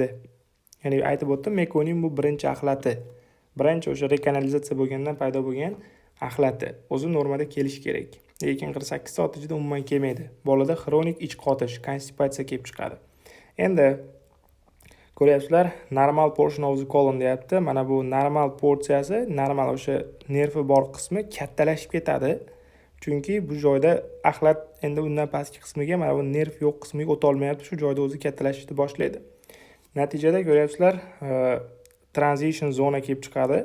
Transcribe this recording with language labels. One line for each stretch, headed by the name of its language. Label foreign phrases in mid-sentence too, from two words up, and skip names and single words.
Uzbek: Ya'ni aytib o'tdim, mekonium bu birinchi axlati. Birinchi o'sha rekanalizatsiya bo'lgandan paydo bo'lgan axlati. O'zi normada kelish kerak. Lekin 48 soat ichida umuman kelmaydi. Bolada xronik ich qotish, konstipatsiya kelib chiqadi. Endi ko'ryapsizlar,
English: normal portion of the colon deyapti.
Uzbek: Mana bu normal porsiyasi, normal o'sha nervi bor qismi kattalashib ketadi. Chunki bu joyda axlat endi undan pastki qismiga, mana bu nerv yo'q qismiga o'ta olmayapti. Shu joyda o'zi kattalashishni boshlaydi. Natijada ko'ryapsizlar, transition zona kelib chiqadi.